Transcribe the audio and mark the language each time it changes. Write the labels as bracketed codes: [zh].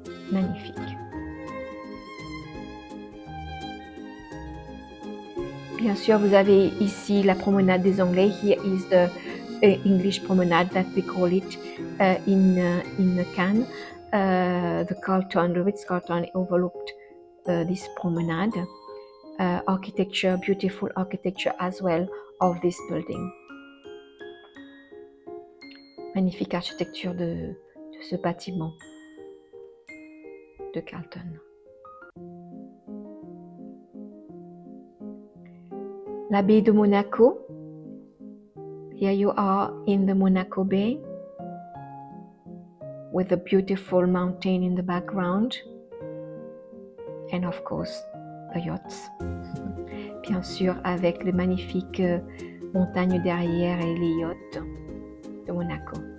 [fr] magnifique. Bien sûr, vous avez ici la promenade des Anglais. [en] Here is the English promenade that we call it in Cannes. The Carlton, the Ritz-Carlton overlooked this promenade. Architecture, beautiful architecture as well of this building. [fr] Magnifique architecture de ce bâtiment de Carlton. La baie de Monaco. [en] Here you are in the Monaco Bay with a beautiful mountain in the background and of course the yachts. [fr] Bien sûr avec les magnifiques montagnes derrière et les yachts de Monaco.